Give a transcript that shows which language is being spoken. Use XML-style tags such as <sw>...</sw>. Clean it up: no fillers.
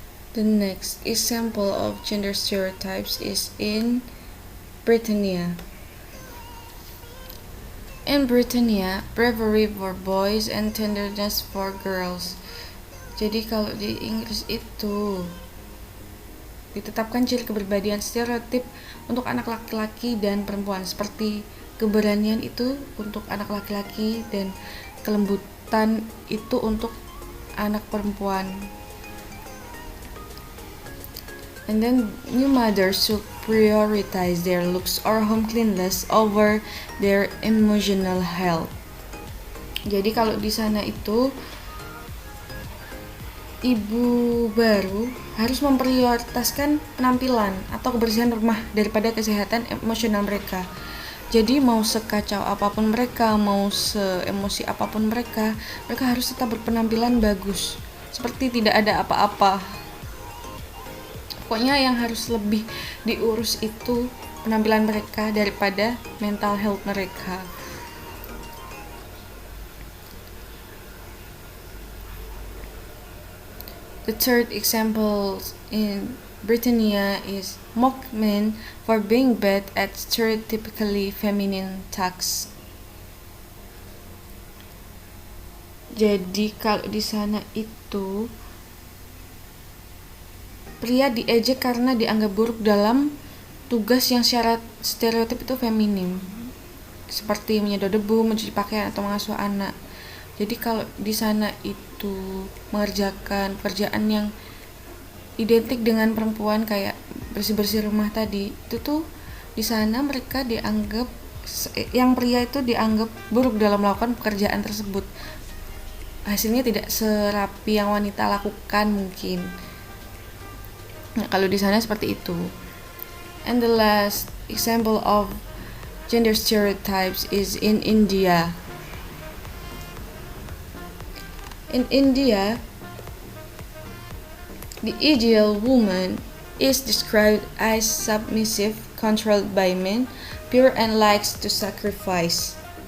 <en>The next example of gender stereotypes is in Britannia. In Britannia, bravery for boys and tenderness for girls.</en> <id>Jadi kalau di Inggris itu ditetapkan ciri kepribadian stereotip untuk anak laki-laki dan perempuan, seperti keberanian itu untuk anak laki-laki dan kelembutan itu untuk anak perempuan.</id> <en>And then new mothers should prioritize their looks or home cleanliness over their emotional health.</en> <id>Jadi kalau di sana itu ibu baru harus memprioritaskan penampilan atau kebersihan rumah daripada kesehatan emosional mereka. Jadi mau sekacau apapun mereka, mau seemosi apapun mereka harus tetap berpenampilan bagus, seperti tidak ada apa-apa. Pokoknya yang harus lebih diurus itu penampilan mereka daripada mental health mereka.</id> <en>The third example in Britannia is mock men for being bad at stereotypically feminine tasks.</en> <id>Jadi kalau di sana itu pria diejek karena dianggap buruk dalam tugas yang syarat stereotip itu feminim, seperti menyedot debu, mencuci pakaian, atau mengasuh anak. Jadi kalau di sana itu mengerjakan pekerjaan yang identik dengan perempuan kayak bersih-bersih rumah tadi, itu tuh di sana mereka dianggap, yang pria itu dianggap buruk dalam melakukan pekerjaan tersebut. Hasilnya tidak serapi yang wanita lakukan mungkin. Nah, kalau di sana seperti itu.</id> <en>And the last example of gender stereotypes is in India. In India, the ideal woman is described as submissive, controlled by men, pure and likes to sacrifice.</en>